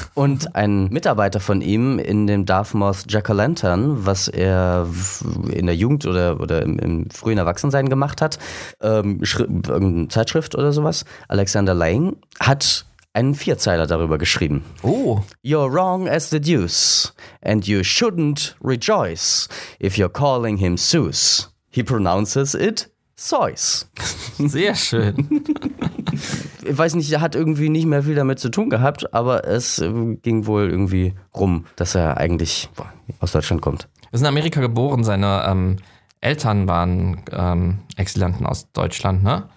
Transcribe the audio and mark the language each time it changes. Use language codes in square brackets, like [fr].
[de] Und ein Mitarbeiter von ihm in dem Dartmouth Jack-O-Lantern, was er in der Jugend oder im frühen Erwachsensein gemacht hat, irgendeine Zeitschrift oder sowas, Alexander Lang, hat einen Vierzeiler darüber geschrieben. Oh. [en] You're wrong as the deuce, and you shouldn't rejoice if you're calling him Seuss. He pronounces it Seuss. [de] Sehr schön. Ich weiß nicht, er hat irgendwie nicht mehr viel damit zu tun gehabt, aber es ging wohl irgendwie rum, dass er eigentlich aus Deutschland kommt. Er ist in Amerika geboren, seine Eltern waren Exilanten aus Deutschland, ne?